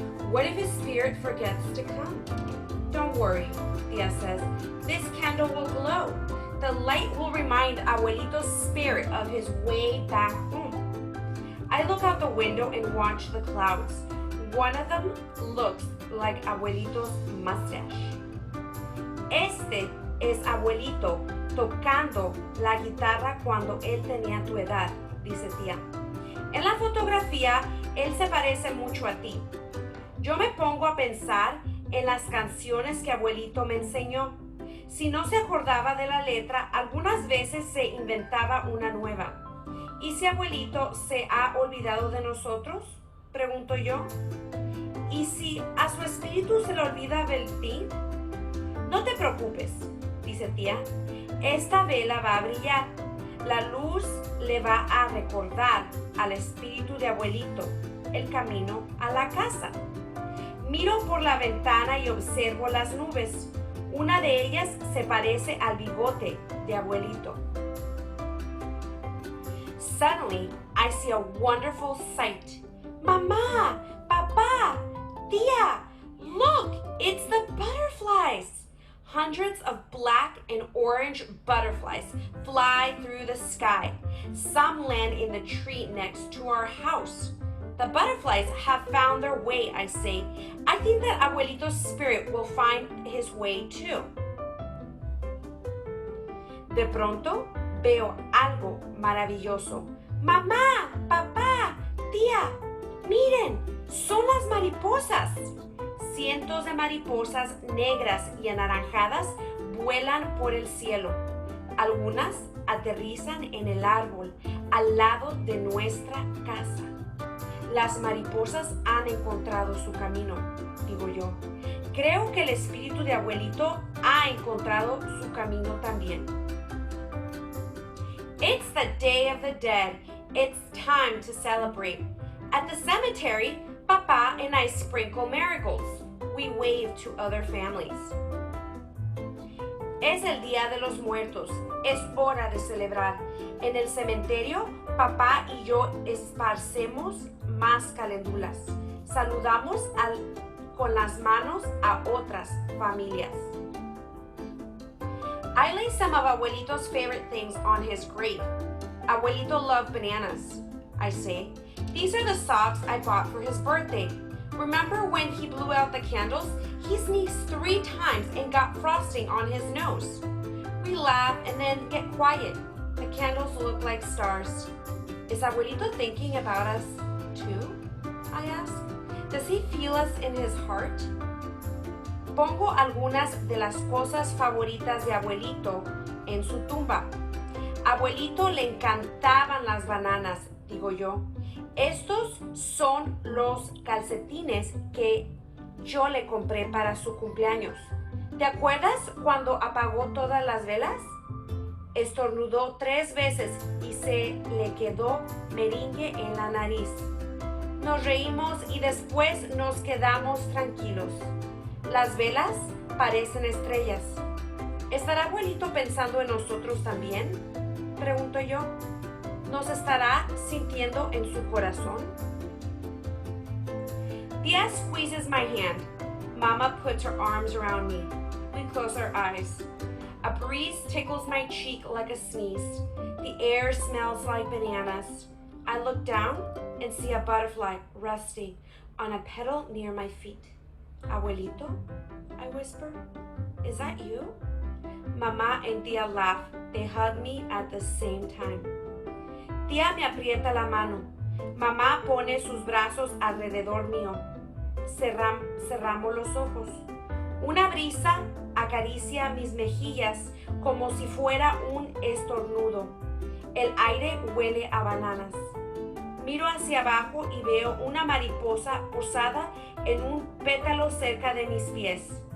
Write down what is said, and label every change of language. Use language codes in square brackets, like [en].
[en] What if his spirit forgets to come? Don't worry, Tia says. This candle will glow. The light will remind Abuelito's spirit of his way back home. I look out the window and watch the clouds. One of them looks like Abuelito's mustache. [es] Este es Abuelito tocando la guitarra cuando él tenía tu edad, dice Tía. En la fotografía, él se parece mucho a ti. Yo me pongo a pensar en las canciones que Abuelito me enseñó. Si no se acordaba de la letra, algunas veces se inventaba una nueva. ¿Y si Abuelito se ha olvidado de nosotros? Pregunto yo. ¿Y si ¿Y a su espíritu se le olvida vestir? No te preocupes, dice tía. Esta vela va a brillar. La luz le va a recordar al espíritu de abuelito el camino a la casa. Miro por la ventana y observo las nubes. Una de ellas se parece al bigote de abuelito. [en] Suddenly, I see a wonderful sight. Mamá, papá, tía, look, it's the butterflies. Hundreds of black and orange butterflies fly through the sky. Some land in the tree next to our house. The butterflies have found their way, I say. I think that Abuelito's spirit will find his way too. [es] De pronto, veo algo maravilloso. Mamá, papá, tía, miren, son las mariposas. Cientos de mariposas negras y anaranjadas vuelan por el cielo. Algunas aterrizan en el árbol al lado de nuestra casa. Las mariposas han encontrado su camino, digo yo. Creo que el espíritu de abuelito ha encontrado su camino también. [en] It's the Day of the Dead. It's time to celebrate. At the cemetery, Papa and I sprinkle marigolds. We wave to other families. [es] Es el Día de los Muertos. Es hora de celebrar. En el cementerio, papá y yo esparcemos más calendulas. Saludamos con las manos a otras familias. [en] I lay some of Abuelito's favorite things on his grave. Abuelito loved bananas, I say. These are the socks I bought for his birthday. Remember when he blew out the candles? He sneezed 3 times and got frosting on his nose. We laugh and then get quiet. The candles look like stars. Is Abuelito thinking about us too? I ask. Does he feel us in his heart? [es] Pongo algunas de las cosas favoritas de Abuelito en su tumba. Abuelito le encantaban las bananas, digo yo. Estos son los calcetines que yo le compré para su cumpleaños. ¿Te acuerdas cuando apagó todas las velas? Estornudó 3 veces y se le quedó merengue en la nariz. Nos reímos y después nos quedamos tranquilos. Las velas parecen estrellas. ¿Estará abuelito pensando en nosotros también? Pregunto yo. ¿Nos estará sintiendo en su corazón? [en] Tia squeezes my hand. Mama puts her arms around me. We close our eyes. A breeze tickles my cheek like a sneeze. The air smells like bananas. I look down and see a butterfly resting on a petal near my feet. Abuelito, I whisper, is that you? Mamá and Tia laugh. They hug me at the same time. [es] Tía me aprieta la mano. Mamá pone sus brazos alrededor mío. Cerramos los ojos. Una brisa acaricia mis mejillas como si fuera un estornudo. El aire huele a bananas. Miro hacia abajo y veo una mariposa posada en un pétalo cerca de mis pies.